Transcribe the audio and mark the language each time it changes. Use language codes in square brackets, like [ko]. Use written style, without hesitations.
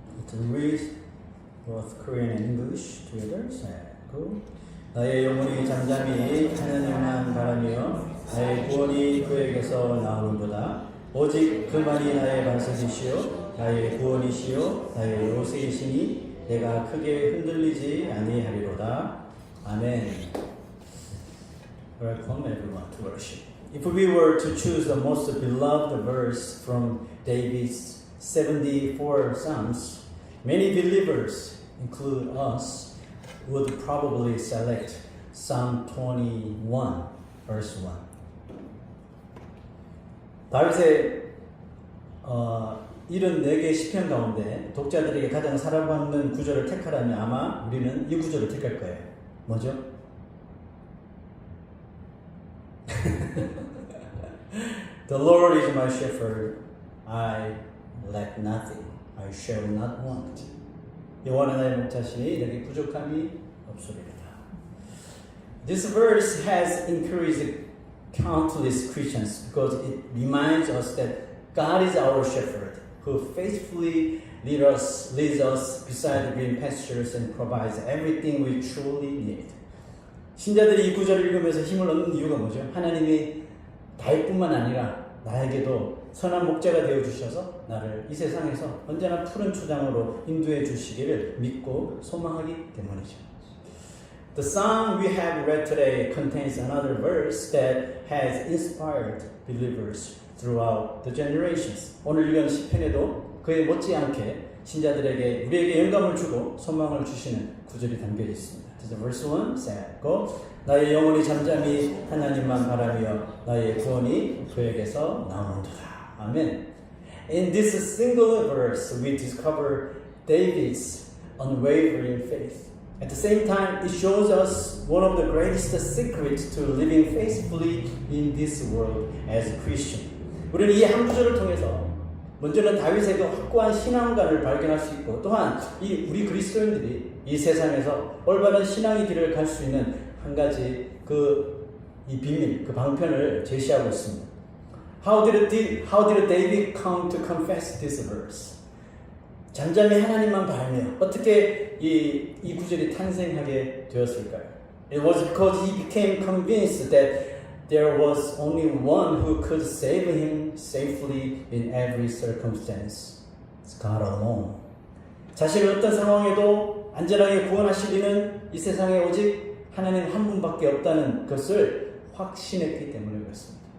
[en] To read both Korean and English together. go. [ko] 나의 영혼이 잠잠히 하나님만 바라며 나의 구원이 그에게서 나오는도다. 오직 그만이 나의 반석이시요 나의 구원이시요 나의 요새이시니 내가 크게 흔들리지 아니하리로다. 아멘. [en] Welcome everyone to worship. If we were to choose the most beloved verse from David's 74 Psalms, many believers, include us, would probably select Psalm 21, verse 1. [ko] 다윗의 74개의 시편 가운데 독자들에게 가장 사랑받는 구절을 택하라면 아마 우리는 이 구절을 택할 거예요. 뭐죠? [en] The Lord is my shepherd, I lack nothing, I shall not want. [ko] 여호와는 나의 목자시니 내게 부족함이 없으리로다. [en] This verse has encouraged countless Christians because it reminds us that God is our shepherd who faithfully leads us beside green pastures and provides everything we truly need. [ko] 신자들이 이 구절을 읽으면서 힘을 얻는 이유가 뭐죠? 하나님이 다윗뿐만 아니라 나에게도 선한 목자가 되어주셔서 나를 이 세상에서 언제나 푸른 초장으로 인도해 주시기를 믿고 소망하기 때문이죠. [en] The psalm we have read today contains another verse that has inspired believers throughout the generations. [ko] 오늘 읽은 시편에도 그에 못지않게 신자들에게 우리에게 영감을 주고 소망을 주시는 구절이 담겨 있습니다. [en] verse 1 said, go. [ko] 나의 영혼이 잠잠히 하나님만 바라며 나의 구원이 그에게서 나오는도다. [en] 아멘. In this single verse, we discover David's unwavering faith. At the same time, it shows us one of the greatest secrets to living faithfully in this world as a Christian. [ko] 우리는 이 한 구절을 통해서 먼저는 다윗의 그 확고한 신앙관을 발견할 수 있고 또한 우리 그리스도인들이 이 세상에서 올바른 신앙의 길을 갈 수 있는 한 가지 이 비밀, 그 방편을 제시하고 있습니다. [en] How did David come to confess this verse? [ko] 잠잠히 하나님만 바라며 어떻게 이 구절이 탄생하게 되었을까요? [en] It was because he became convinced that there was only one who could save him safely in every circumstance. It's God alone. [ko] 자신을 어떤 상황에도 안전하게 구원하시리는 이 세상에 오직 하나님 한 분밖에 없다는 것을 확신했기 때문에 그렇습니다.